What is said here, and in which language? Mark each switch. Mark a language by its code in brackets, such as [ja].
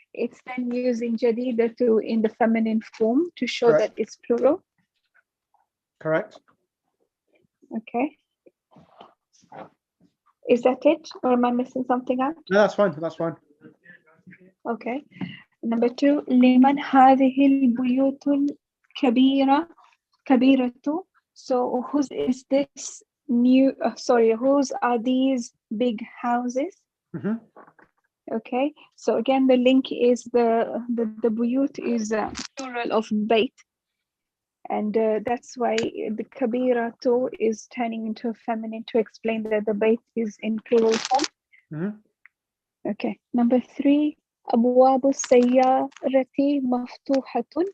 [en] it's then using jadidatu in the feminine form to show Correct. that it's plural. Correct. Okay. Is that it, or am I missing something out? No, that's fine. That's fine. Okay. Number 2, [ar] لمن هذه البيوت الكبيرة كبيرة. [en] So whose is this new? Whose are these big houses? Mhm. Okay. So again, the link is the buyut is plural of bait, and that's why the kabira too is turning into a feminine to explain that the bait is in plural form. Mhm. Okay. Number 3, [ar] أبواب السيارة مفتوحة.